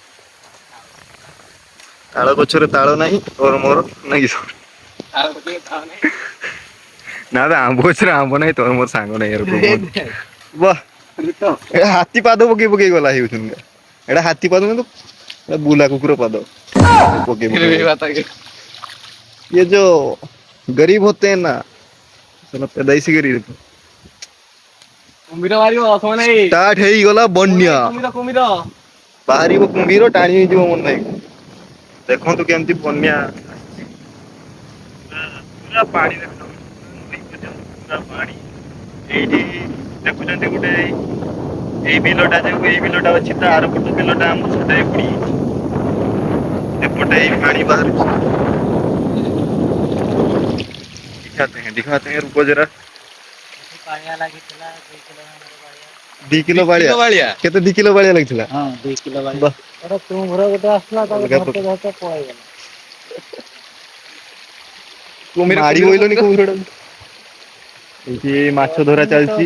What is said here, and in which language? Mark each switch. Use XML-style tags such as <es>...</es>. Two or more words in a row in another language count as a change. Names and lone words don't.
<or>ତାଳ ଗଛରେ ତାଳ ନାହିଁ ତୋର ମୋର ନାଇଁ କି? ନା ବେ ଆମ୍ବ ଗଛରେ ଆମ୍ବ ନାହିଁ ତୋର ମୋର ସାଙ୍ଗ ନାହିଁ ଏରକମ। ବାଃ ଏ ହାତୀ ପାଦ ପକେଇ ପକେଇ ଗଲା ହେଉଛନ୍ତି। ଏଇଟା ହାତୀ ପାଦ ନୁହଁ ତ ବୁଲା କୁକୁର ପାଦ। ପକେଇ ପକେଇ ଗଲା।</or> <hi>ये जो गरीब होते हैं ना पैदाइशी गरीब।</hi> <or>କୁମ୍ଭୀର ବାହାରିବ ସମୟ ନାଇଁ। ଷ୍ଟାର୍ଟ ହେଇଗଲା ବନ୍ୟା। କୁମ୍ଭୀର। ବାହାରିବ କୁମ୍ଭୀର ଟାଣି ହେଇଯିବ ମୋ ନାଇଁ। ଦେଖନ୍ତୁ କେମିତି ବନ୍ୟା ଆସିଛି। ପୁରା ପାଣି ଦେଖ ପୁରା ପାଣି। ଏଇଠି ଦେଖୁଛନ୍ତି ଗୋଟେ ଏଇ ବିଲଟା ଯୋଉ ଏଇ ବିଲଟା ଅଛି ତା ଆର ପଟ ବିଲଟା ଆମର ସେଟା ବୁଡି ଯାଇଛି। ଏପଟେ ଏଇ ପାଣି ବାହାରୁଛି।</or> <hi>दिखाते हैं रुको जरा।</hi> <or>ପାଣିଆ ଲାଗିଥିଲା 2 କିଲୋ ବାଳିଆ। 2 କିଲୋ ବାଳିଆ କେତେ 2 କିଲୋ ବାଳିଆ ଲାଗିଥିଲା? ହଁ 2 କିଲୋ ବାଳିଆ। ଏଟା ତୁମ ଘର ଗୋଟେ ଆସିଲା ତାକୁ ଧରତେ ଧରତେ ପଳେଇଗଲା। ମାଡ଼ି ବୋଇଲନି କୁମ୍ଭୀରଟା। ଏଇଠି ମାଛ ଧରା ଚାଲିଛି।</or>